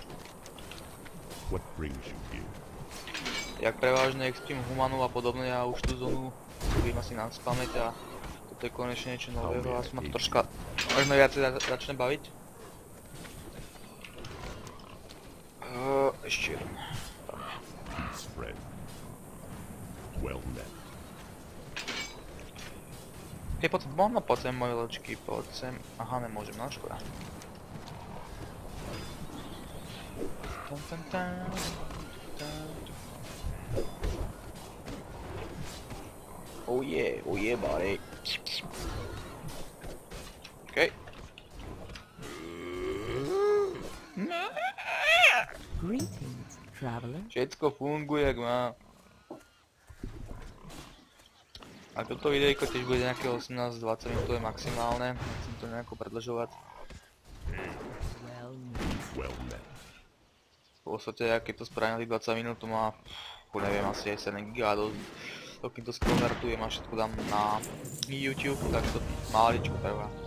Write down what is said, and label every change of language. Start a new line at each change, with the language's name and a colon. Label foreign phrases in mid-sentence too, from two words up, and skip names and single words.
Slovak: Jak prevážne expím humanu a podobne, ja už tú zónu budem asi na spamäť a toto je konečne niečo nového a ma to troška možno viacej začne baviť. Ešte jeden. Hej, poď sem moje loďky, poď sem. Aha, nemôžem, no škoda.
English: Oh yeah, buddy. Okay. Greetings, traveler.
Slovak: Všetko funguje, jak má. A toto videjko tiež bude nejaké 18-20 minútové maximálne, nechcem to nejako predĺžovať. V podstate, keď to spravím na 20 minút, to má, neviem, asi aj 7 GB, dokým to skonvertujem a všetko dám na YouTube, tak to maličko trvá.